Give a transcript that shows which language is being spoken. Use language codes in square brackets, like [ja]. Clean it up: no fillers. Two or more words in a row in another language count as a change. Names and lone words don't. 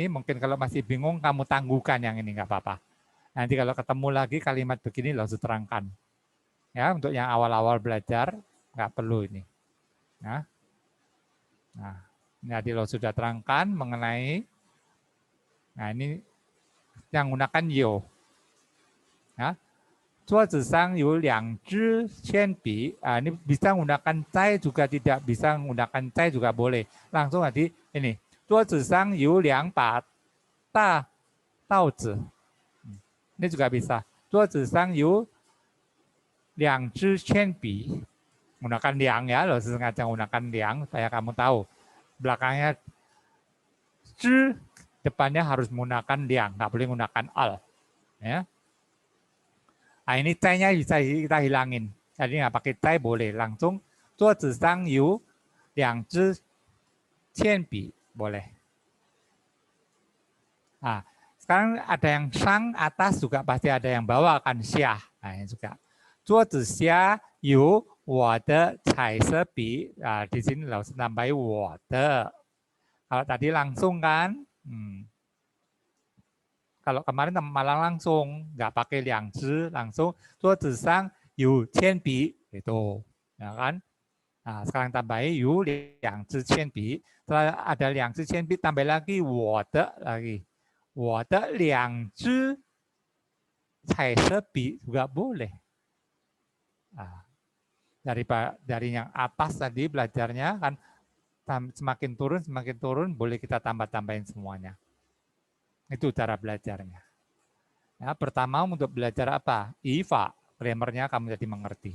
[id] Mungkin kalau masih bingung, kamu tangguhkan yang ini, nggak apa-apa. Nanti kalau ketemu lagi kalimat begini, langsung terangkan. Ya, untuk yang awal-awal belajar, nggak perlu ini. Nah, jadi lo sudah terangkan mengenai, nah ini yang menggunakan yo. Ya, [zh] 桌子上有两支铅笔. [id] Ini bisa menggunakan zai juga tidak, bisa menggunakan zai juga boleh. Langsung nanti ini. [zh] 桌子上有两把大刀子. [id] Ini juga bisa. [zh] 桌子上有两支铅笔. [id] Menggunakan liang ya, lo sengaja menggunakan liang supaya kamu tahu. Belakangnya zhi, depannya harus menggunakan liang, nggak boleh menggunakan al. Ya. Nah, ini zai-nya bisa kita hilangin. Jadi nggak pakai zai boleh. Langsung [zh] 桌子上有两支铅笔 [id] boleh. Nah, sekarang ada yang sang atas juga pasti ada yang bawah kan xia. Nah, ini juga. [zh] 桌子下有我的彩色笔. [id] Nah, di sini harus tambahin 我的. Kalau tadi langsung kan. Kalau kemarin malah langsung, nggak pakai liang zhi, langsung [zh] 桌子上有铅笔 [id] itu, ya kan? Nah, sekarang tambahin [zh] 有两支铅笔. [id] Setelah ada [zh] 两支铅笔, [id] tambah lagi 我的 lagi. [zh] 我的两支彩色笔 [id] juga boleh. Nah, dari yang atas tadi belajarnya kan semakin turun boleh kita tambah-tambahin semuanya. Itu cara belajarnya. Ya, pertama untuk belajar apa? IFA, grammarnya kamu jadi mengerti.